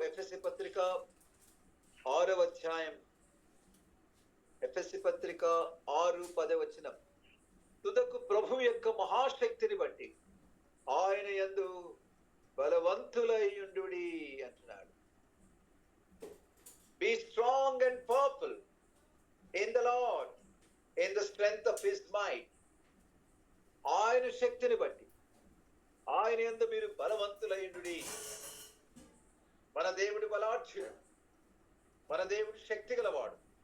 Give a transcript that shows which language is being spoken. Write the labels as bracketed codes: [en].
[te] ఎఫెసీ పత్రిక 6వ అధ్యాయం, ఎఫెసీ పత్రిక 6:10 వచనం. తుదకు ప్రభు యొక్క మహాశక్తిని బట్టి ఆయన యందు బలవంతులయ్యుండుడి అంటున్నాడు. [en] Be strong and powerful in the Lord, in the strength of his might. [te] ఆయన శక్తిని బట్టి ఆయన యందు మీరు బలవంతులయ్యుండుడి. మన దేవుడు బలాఢ్యుడు, మన దేవుడు శక్తి గలవాడు.